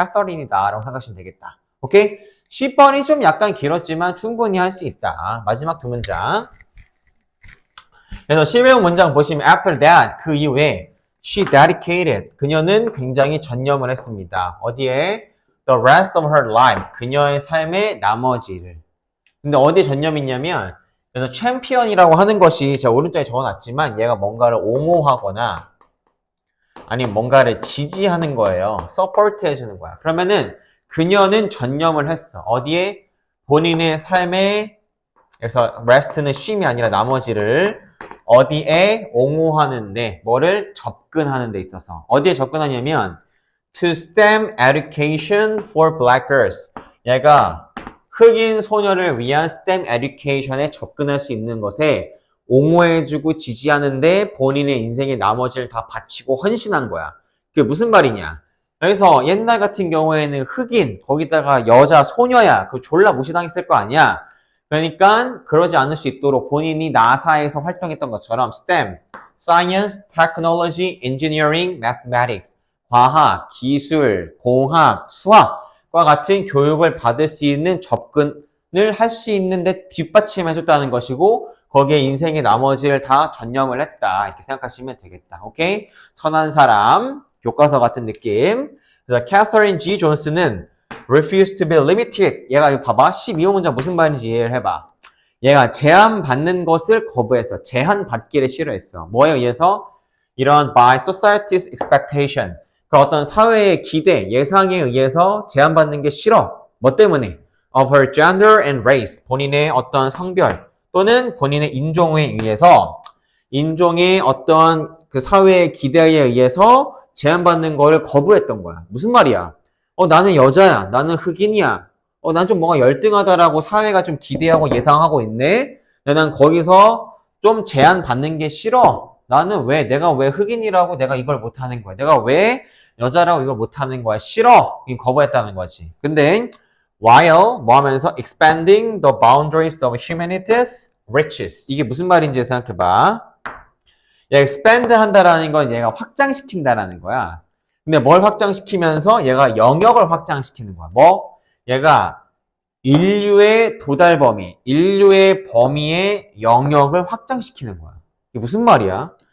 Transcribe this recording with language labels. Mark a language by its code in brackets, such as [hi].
[ko] 캐서린이다 라고 생각하시면 되겠다. 오케이? 10번이 좀 약간 길었지만 충분히 할 수 있다. 마지막 두 문장. 그래서 11번 문장 보시면 [en] after that, [ko] 그 이후에 [en] she dedicated, [ko] 그녀는 굉장히 전념을 했습니다. 어디에? [en] The rest of her life, [ko] 그녀의 삶의 나머지를. 근데 어디에 전념이 있냐면 그래서 챔피언이라고 하는 것이 제가 오른쪽에 적어놨지만 얘가 뭔가를 옹호하거나 아니면 뭔가를 지지하는 거예요. 서포트 해주는 거야. 그러면은 그녀는 전념을 했어. 어디에? 본인의 삶에, 그래서 rest는 쉼이 아니라 나머지를 어디에 옹호하는데, 뭐를 접근하는 데 있어서. 어디에 접근하냐면 [en] to STEM education for black girls. [ko] 얘가 흑인 소녀를 위한 STEM education에 접근할 수 있는 것에 옹호해주고 지지하는데 본인의 인생의 나머지를 다 바치고 헌신한 거야. 그게 무슨 말이냐? 그래서 옛날 같은 경우에는 흑인, 거기다가 여자, 소녀야. 그거 졸라 무시당했을 거 아니야? 그러니까 그러지 않을 수 있도록 본인이 나사에서 활동했던 것처럼 STEM, Science, Technology, Engineering, Mathematics, 과학, 기술, 공학, 수학과 같은 교육을 받을 수 있는 접근을 할 수 있는데 뒷받침해줬다는 것이고 거기에 인생의 나머지를 다 전념을 했다. 이렇게 생각하시면 되겠다. 오케이? 선한 사람, 교과서 같은 느낌. 그래서 캐서린 G. 존스는 [en] refused to be limited. [ko] 얘가 이거 봐봐. 12호 문장 무슨 말인지 이해를 해봐. 얘가 제한받는 것을 거부했어. 제한받기를 싫어했어. 뭐에 의해서? 이런 [en] by society's expectation. [ko] 그 어떤 사회의 기대, 예상에 의해서 제한받는 게 싫어. 뭐 때문에? [en] of her gender and race. [ko] 본인의 어떤 성별 또는 본인의 인종에 의해서 인종의 어떤 그 사회의 기대에 의해서 제한받는 거를 거부했던 거야. 무슨 말이야? 나는 여자야. 나는 흑인이야. 난 좀 뭔가 열등하다라고 사회가 좀 기대하고 예상하고 있네. 난 거기서 좀 제한받는 게 싫어. 내가 왜 흑인이라고 내가 이걸 못하는 거야? 내가 왜 여자라고 이걸 못하는 거야? 싫어. 거부했다는 거지. 근데 [en] while [ko] 뭐 하면서 [en] expanding the boundaries of humanity's riches. [ko] 이게 무슨 말인지 생각해봐. expand 한다라는 건 얘가 확장시킨다라는 거야. 근데 뭘 확장시키면서 얘가 영역을 확장시키는 거야. 뭐? 얘가 인류의 도달 범위, 인류의 범위의 영역을 확장시키는 거야. 이게 무슨 말이야?